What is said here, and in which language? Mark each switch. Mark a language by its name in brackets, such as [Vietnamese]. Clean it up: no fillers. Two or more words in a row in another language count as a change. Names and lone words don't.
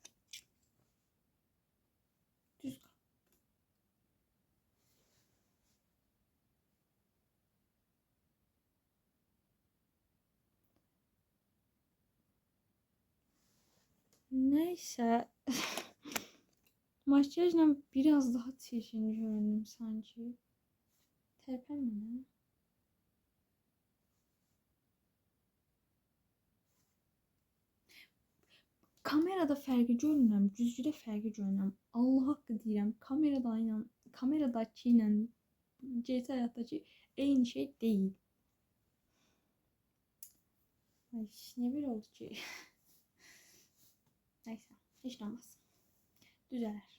[Turkish] Düz kal. Neyse. Makyajla biraz daha çirkin göründüm sanki. [Azerbaijani] Terpənmə. Kamerada fərqi görünürəm, güzgüdə fərqi görünürəm. Allah haqqı deyirəm, kameradakı ilə gerçək həyatdakı eyni şey deyil. Ay, niyə belə oldu ki? Neyse, heç nə olmaz. Düzələr.